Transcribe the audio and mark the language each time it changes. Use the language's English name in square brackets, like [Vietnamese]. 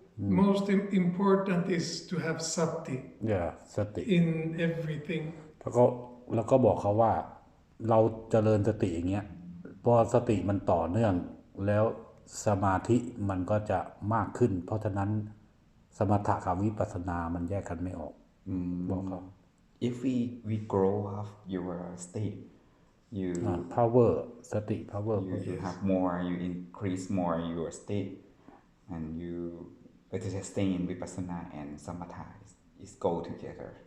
[English] Most important is to have sati [Thai] สติ [English] in everything. [Thai] แล้วก็บอกเขาว่าเราเจริญสติอย่างเงี้ยพอสติมันต่อเนื่องแล้วสมาธิมันก็จะมากขึ้นเพราะฉะนั้นสมถะกับวิปัสสนามันแยกกันไม่ออกบอกเขา [English] If we grow up your state, you power สติ power you have more, you increase more your state, and you stay in vipassana and samatha is go together.